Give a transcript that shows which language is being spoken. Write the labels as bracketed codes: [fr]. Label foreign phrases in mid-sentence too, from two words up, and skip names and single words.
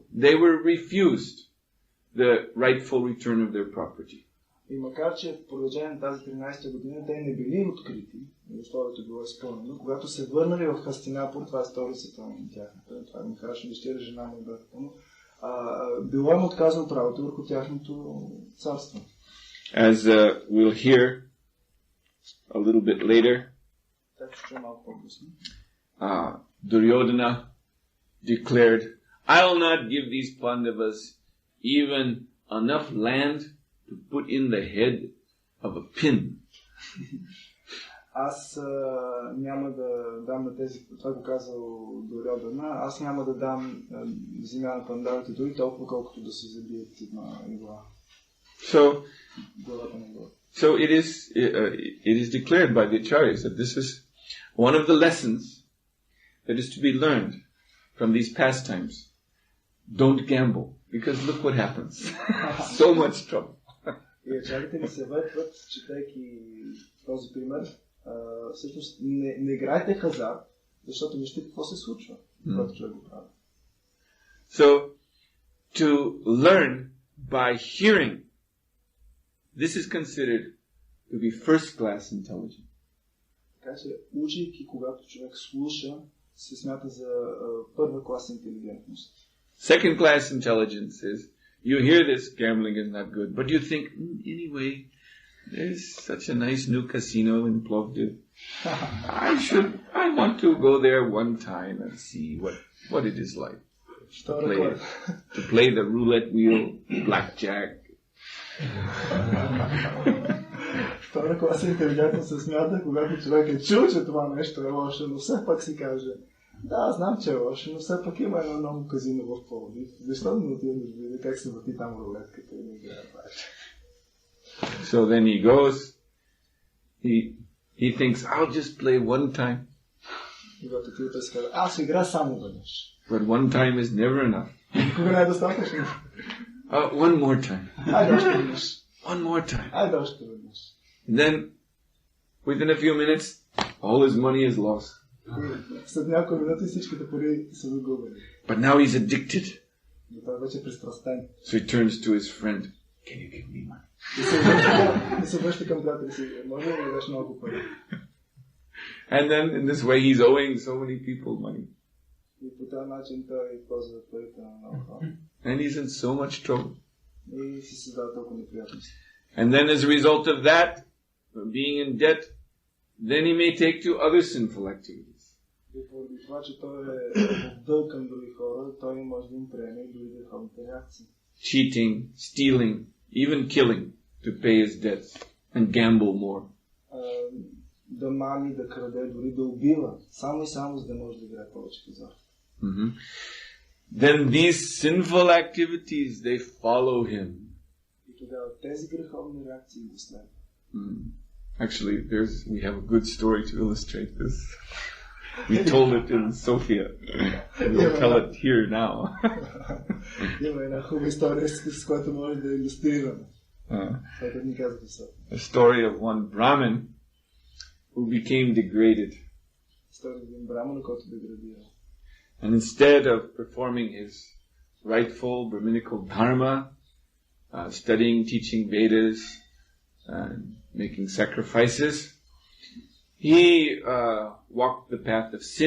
[en] They were refused the rightful return of their property. [bg] И макар, че в продължение на тази 13-та година те не били открити, условието било изпълнено, когато се върнали в Хастинапур, това е столицата на тяхната, това е Махараджа дъщеря, жена му и братята му, било им отказано правото върху тяхното царство. [en] As we'll hear a little bit later, Duryodhana declared, I'll not give these Pandavas even enough land to put in the head of a pin. [bg] Аз няма да дам на тези, това го казал Дурьодана, аз няма да дам земя на пандавите дори толкова, колкото да се забият една игла. [en] So it is declared by the acharyas that this is one of the lessons that is to be learned from these pastimes. Don't gamble, because look what happens. So much trouble. [bg] И ачарите ни съветват, четейки този пример, всъщност не играйте хазарт, защото вижте какво се случва, когато човек го прави. [en] So, to learn by hearing, this is considered to be first-class intelligence. [bg] Така че, учейки, когато човек слуша, се смята за първа клас интелигентност. [en] Second-class intelligence is, you hear this, gambling is not good, but you think, anyway, there's such a nice new casino in Plovdiv. I want to go there one time and see what it is like. To play the roulette wheel, blackjack. [bg] Втора класа интелигентност се смята, когато човек е чул, че това нещо е лошо, но все пак си каже, да, знам, че е лошо, но все пак има едно ново казино в Пловдив. Защо не отидем да видя как се върти там рулетката и да играе паче? [en] So then he goes, he thinks, I'll just play one time. [bg] Когато ти той си казва, аз игра само веднъж. [en] But one time is never enough. [bg] Никога не е достатъчно. [en] One more time. [bg] Айде още веднъж. [en] One more time. [bg] Айде още веднъж. [en] And then, within a few minutes, all his money is lost. [bg] След няколко минути всичките пари са загубени. [en] But now he's addicted. [bg] Но той вече е пристрастен. [en] So he turns to his friend. Can you give me money? [bg] И се връща към приятели си. Може ли да ми дадеш много пари? [en] And then in this way he's owing so many people money. [bg] И по този начин той ползва парите на много хора. [en] And he's in so much trouble. [bg] И си създава толкова неприятности. [en] And then as a result of that, being in debt, then he may take to other sinful activities. [bg] И поради това, че той е в дълг към други хора, той може да им приеме и други греховните реакции. [en] Cheating, stealing, even killing to pay his debts and gamble more. [bg] Да мами, да краде, дори да убива, само и само за да може да играе повече хазарт. [en] Then these sinful activities, they follow him. [bg] И тогава тези греховни реакции го следват. [en] Actually, we have a good story to illustrate this. We told it in Sofia. We'll tell it here now. [bg] Има една хубава история, с която може да илюстрираме. [en] A story of one Brahmin who became degraded. And instead of performing his rightful Brahminical dharma, studying, teaching Vedas, and making sacrifices, he walked the path of sin.